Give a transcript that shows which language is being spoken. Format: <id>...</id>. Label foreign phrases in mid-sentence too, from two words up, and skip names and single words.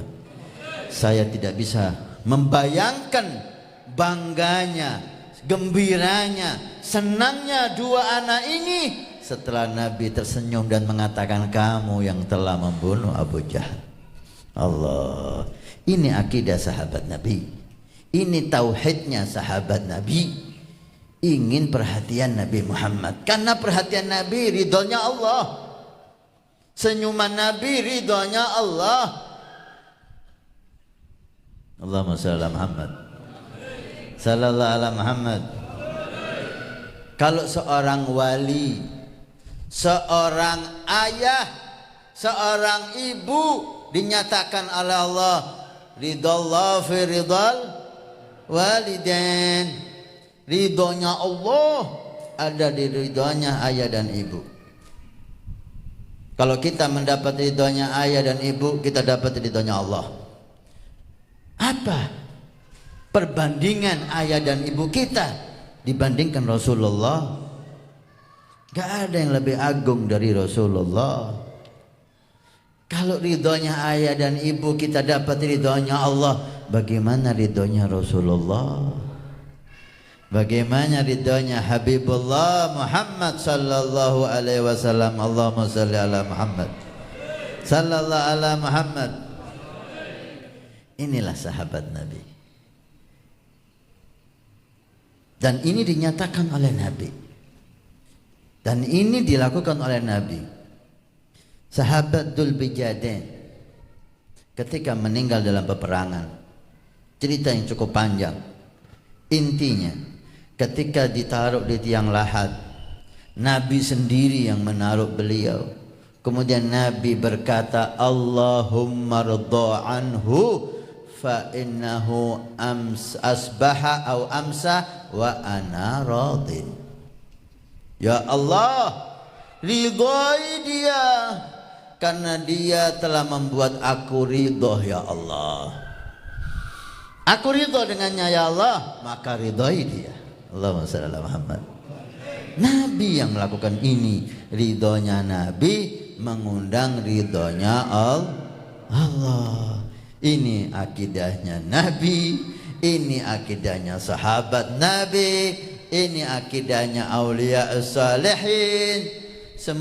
<id>Saya tidak bisa membayangkan bangganya, gembiranya, senangnya dua anak ini setelah Nabi tersenyum dan mengatakan kamu yang telah membunuh Abu Jahal. Allah, ini akidah sahabat Nabi, ini tauhidnya sahabat Nabi. Ingin perhatian Nabi Muhammad, karena perhatian Nabi ridhonya Allah, senyuman Nabi ridhonya Allah.</id> <ar>اللهم صل على محمد صلى الله على محمد sallallahu ala Muhammad.</ar> <id>Kalau seorang wali, seorang ayah, seorang ibu dinyatakan oleh Allah</id> <ar>رضا الله في رضا الوالدين.</ar> <id>Ridhonya Allah ada di ridhonya ayah dan ibu. Kalau kita mendapat ridhonya ayah dan ibu, kita dapat ridhonya Allah. Apa perbandingan ayah dan ibu kita dibandingkan Rasulullah? Gak ada yang lebih agung dari Rasulullah. Kalau ridhonya ayah dan ibu kita dapat ridhonya Allah, bagaimana ridhonya Rasulullah? Bagaimana ridhonya Habibullah Muhammad</id> <ar>صلى الله عليه وسلم. اللهم صل على محمد صلى الله على محمد sallallahu ala Muhammad.</ar> <id>Inilah sahabat Nabi, dan ini dinyatakan oleh Nabi, dan ini dilakukan oleh Nabi. Sahabat Dzulbijadain ketika meninggal dalam peperangan, cerita yang cukup panjang. Intinya, ketika ditaruh di tiang lahat, Nabi sendiri yang menaruh beliau. Kemudian Nabi berkata,</id> <ar>اللهم ارض عنه فإنه أصبح أو أمسى وأنا راض.</ar> <id>Ya Allah, ridhoi dia karena dia telah membuat aku ridho ya Allah. Aku ridho dengannya ya Allah, maka ridhoi dia.</id> <ar>اللهم صل على محمد.</ar> <id>Nabi yang melakukan ini, ridhonya Nabi mengundang ridhonya Allah. Ini akidahnya Nabi, ini akidahnya sahabat Nabi, ini akidahnya aulia salihin.</id>